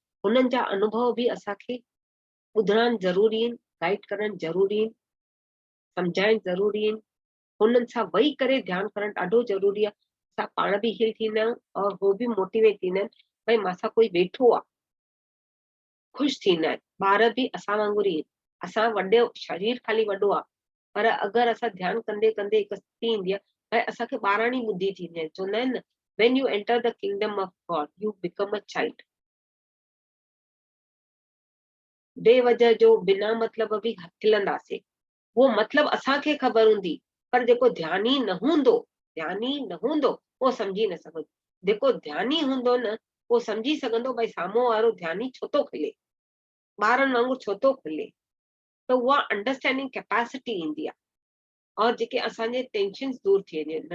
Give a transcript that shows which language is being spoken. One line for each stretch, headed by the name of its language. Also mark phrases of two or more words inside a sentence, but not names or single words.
Sindhi: उन्हनि जा अनुभव बि असांखे ॿुधणु ज़रूरी आहिनि, गाइड करणु ज़रूरी आहिनि, सम्झाइणु ज़रूरी आहिनि। हुननि सां वेही करे ध्यानु करणु ॾाढो ज़रूरी आहे। असां पाण बि हील थींदा आहियूं और हो बि मोटिवेट थींदा आहिनि, भई मासां कोई वेठो आहे, ख़ुशि थींदा आहिनि। ॿार बि असां वांगुरु ई, असां वॾो शरीर खाली वॾो आहे, पर अगरि असां ध्यानु कंदे कंदे हिकु स्थिति ईंदी आहे, भई असांखे ॿाराणी ॿुधी थींदी आहे। चवंदा आहिनि न,
English: when you enter the kingdom of God, you become a child.
Sindhi: बेवजह जो बिना मतलब बि खिलंदासीं, उहो मतलब असांखे ख़बर हूंदी, पर जेको ध्यानी न हूंदो उहो सम्झी न सघंदो। जेको ध्यानी हूंदो न, उहो सम्झी सघंदो भई साम्हूं वारो ध्यानी छो थो खिले, ॿारनि वांगुरु छो थो खिले। त उहा
English: understanding capacity
Sindhi: ईंदी आहे, और जेके असांजे टेंशन दूर थी वेंदियूं आहिनि।